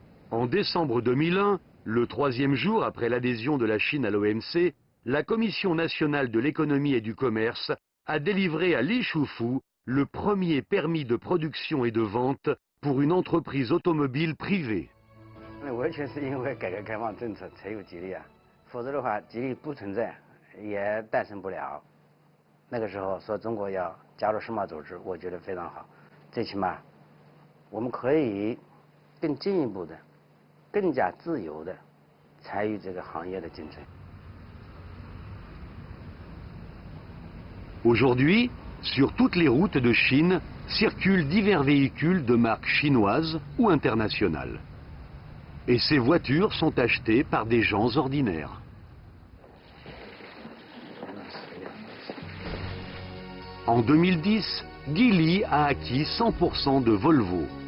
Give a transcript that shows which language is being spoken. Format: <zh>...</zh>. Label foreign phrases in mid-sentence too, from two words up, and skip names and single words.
<fr>En décembre 2001, le 3e jour après l'adhésion de la Chine à l'OMC, la Commission nationale de l'économie et du commerce a délivré à Li Shufu le premier permis de production et de vente pour une entreprise automobile privée.</fr> <zh>那完全是因为改革开放政策才有吉利啊，否则的话吉利不存在，也诞生不了。那个时候说中国要加入世贸组织，我觉得非常好，最起码我们可以更进一步的、更加自由的参与这个行业的竞争。</zh> <fr>Aujourd'hui, sur toutes les routes de Chine, circulent divers véhicules de marque chinoise ou internationale. Et ces voitures sont achetées par des gens ordinaires. En 2010, Geely a acquis 100% de Volvo.</fr>